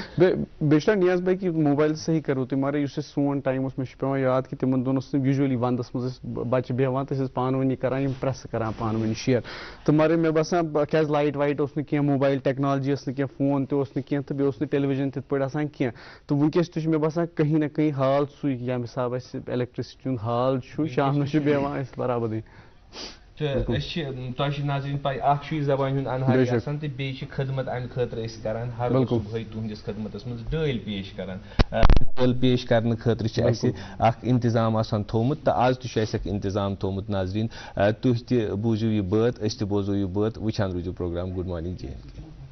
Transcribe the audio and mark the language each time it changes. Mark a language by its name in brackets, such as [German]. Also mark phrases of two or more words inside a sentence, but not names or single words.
[Kashmiri] بیٚیہِ چھُنہ نیاز بھاے کہِ موبایل صحیح کرو تُہۍ مگر یُس اَسہِ سون ٹایم اوس مےٚ چھُ پیٚوان یاد کہِ تِمن دۄہن اوس نہٕ یوٗجؤلی ونٛدس منٛز ٲسۍ بچہِ بیٚہوان تہٕ أسۍ ٲسۍ پانہٕ ؤنی کران یِم پرٛٮ۪سہٕ کران پانہٕ ؤنۍ شیر تہٕ مگر مےٚ باسان کیازِ لایٹ وایٹ اوس نہٕ کینٛہہ [English] mobile technology [Kashmiri] ٲس نہٕ کینٛہہ فون تہِ اوس نہٕ کینٛہہ تہٕ بیٚیہِ اوس نہٕ ٹیلی وِجن تِتھ پٲٹھۍ آسان کینٛہہ تہٕ وٕنکیٚس تہِ چھُ مےٚ باسان [Urdu] کہیں نہ کہیں [Kashmiri] حال سُے ییٚمہِ حسابہٕ اَسہِ الیکٹرسٹی ہُنٛد حال چھُ شامنس چھُ بیٚہوان أسۍ برابردی تہ ناظرین پائی اخ چھ زبان ہند انہائی آسان تو بیٚیہِ چھِ خدمت امہِ خٲطرٕ أسۍ کران ہر صبحٲے تُہنٛدِس خدمتس منٛز ڈٲلۍ پیش کران ڈٲلۍ پیش کرنہٕ خٲطرٕ چھِ اَسہِ اکھ انتظام آسان تھوٚومُت تہٕ آز تہِ چھُ اَسہِ اکھ انتظام تھوٚومُت ناظریٖن تُہۍ تہِ بوٗزِو یہِ بٲتھ أسۍ تہِ بوزو یہِ بٲتھ وٕچھان روٗزِو پروگرام [English] good morning [Kashmiri] جے اینڈ کے